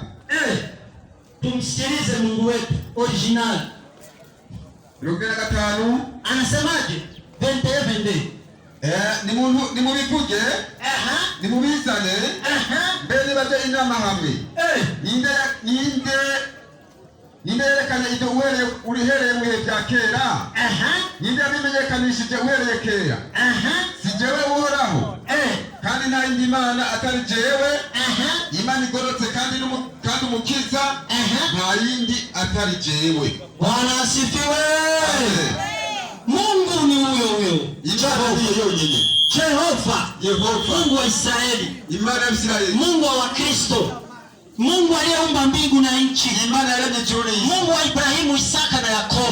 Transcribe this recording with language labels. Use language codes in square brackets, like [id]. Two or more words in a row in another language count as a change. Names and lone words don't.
[sw] Tumsikilize Mungu wetu original. 45 anasemaje? 21. [rn] Ni mubivuge. Ni mubizane. Mbere baje inama hamwe. Ninde yerekana ibyo urihereye mu bihe bya kera. Ninde yabimenyekanishije uhereye kera. Si jewe uhoraho. Kandi nta yindi mana atari jewe. Imana igorotse kandi umukiza. Nta yindi atari jewe. [sw] Bwana asifiwe. Mungu ni huyo. Jehova. Mungu wa Israeli. Imani ya Israeli. Mungu wa Kristo. Mungu aliyeumba mbingu na nchi. Imani ya Jehova. Mungu wa Ibrahimu, Isaka na Yakobo.